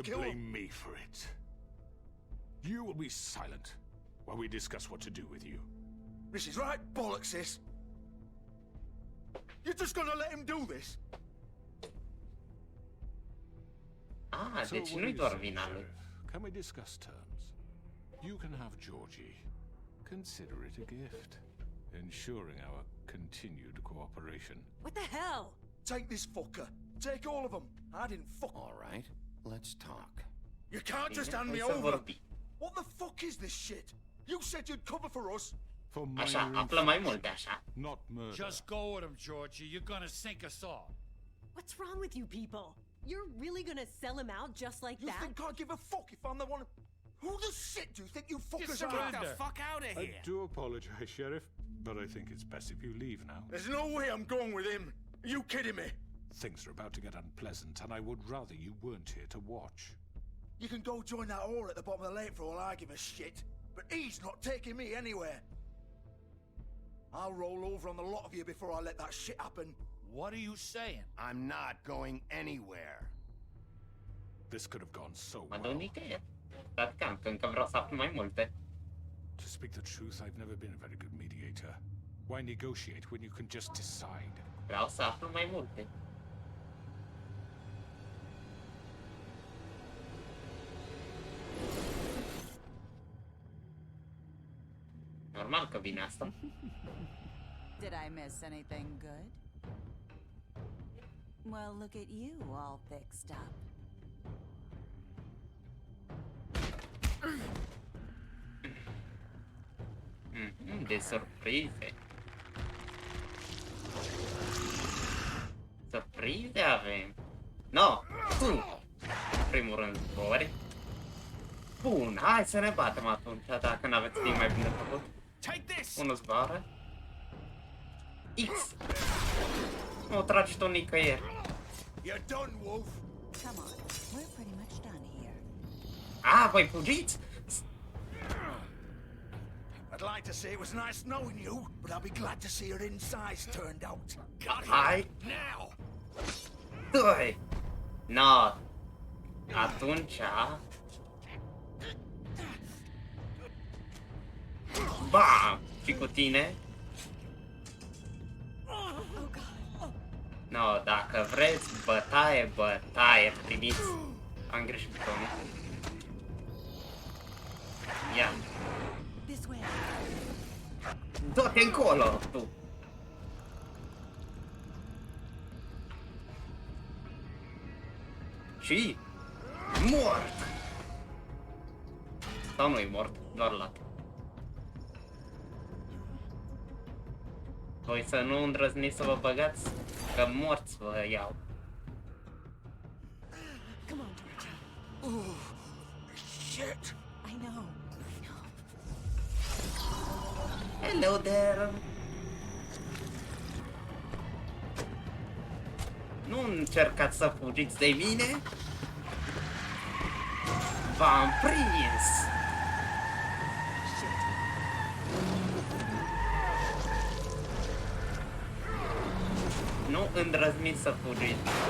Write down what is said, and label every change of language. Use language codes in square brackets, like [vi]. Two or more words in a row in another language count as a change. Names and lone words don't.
[en] kill him. blame me for it. You will be silent while we discuss what to do with you. This is right bollocks, this. You're just gonna let him do this? Ah, So [ro] deci [en] what do [ro] nu-i [en] you [ro] doar [en] say, [ro] vina lui. [en] Sheriff? Can we discuss terms? You can have Georgie. Consider it a gift, ensuring our continued cooperation. What the hell? Take this fucker. Take all of them. I didn't fuck. All right, let's talk. You can't just hand me [ro] Hai să [en] over. [ro] vorbi. [en] What the fuck is this shit? You said you'd cover for us. For [ro] Așa, [en] minor [ro] află mai [en] infractions, [ro] multe așa. [en] not murder. Just go with him, Georgie. You're gonna sink us all. What's wrong with you people? You're really gonna sell him out just like You that? think I give a fuck if I'm the one? Who the shit do you think you fuckers are? Get the fuck out of I here! do apologize, Sheriff, but I think it's best if you leave now. There's no way I'm going with him. Are you kidding me? Things are about to get unpleasant, and I would rather you weren't here to watch. You can go join that whore at the bottom of the lake for all I give a shit. But he's not taking me anywhere. I'll roll over on the lot of you before I let that shit happen. What are you saying? I'm not going anywhere. This could have gone so [ro] Mă duc [en] well. [ro] nicăieri. Dar cam, că încă vreau să aflu mai multe. [en] To speak the truth, I've never been a very good mediator. Why negotiate when you can just decide? [ro] Vreau să aflu mai multe. Normal că vine asta. [en] Did I miss anything good? Well, look at you, all fixed up. [ro] De surprize. Surprize avem. No! Tu! Primul rând, zbori. Bun, hai să ne batem atunci, dacă n-aveți timp mai bine de făcut. [en] Take this! [ro] Unul zboară. X! Nu tragi tu nicăieri. [en] You're done, Wolf. Come on, we're pretty much done here. [ro] Ah, voi fugiți? [en] I'd like to say it was nice knowing you, but I'll be glad to see your insides turned out. [ro] Hai! [en] Now! [ro] Doi! No! Atunci... Bam! Și cu tine? No, dacă vreți bătaie, bătaie, primiți. Am greșit butonul. Ia. [en] This way. [ro] Du-te încolo, tu! Și... Mort! Sau nu-i mort, doar lat. Voi să nu îndrăzniți să vă băgați, că morți vă iau. [en] Come on, Georgie. Oh, shit. I know. Hello there! [ro] Nu încercați să fugiți de mine? V-am prins! Nu îndrăzniți să fugiți.